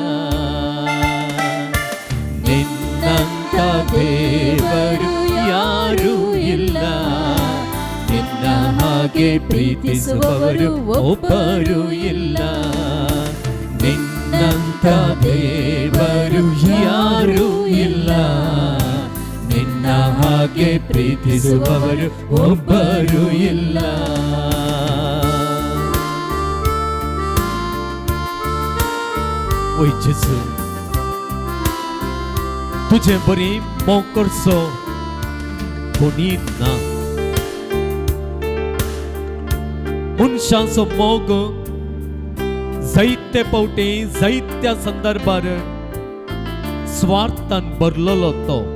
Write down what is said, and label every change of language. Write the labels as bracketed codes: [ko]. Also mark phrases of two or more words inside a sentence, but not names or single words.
[kn] ನಿನ್ನಂತ ದೇವರು ಯಾರೂ ಇಲ್ಲ, ನಿನ್ನ ಹಾಗೆ ಪ್ರೀತಿಸುವವರು ಒಬ್ಬರೂ ಇಲ್ಲ. ನಿನ್ನಂತ ದೇವರು ಯಾರೂ ಇಲ್ಲ, ನಿನ್ನ ಹಾಗೆ ಪ್ರೀತಿಸುವವರು ಒಬ್ಬರೂ ಇಲ್ಲ. [kok] ओय जेसू, तुझे बरी मोकरसो कोणी ना. मनशांचो मोग जायते पावटी जायत्या संदर्भार स्वार्थान भरलेलो तो.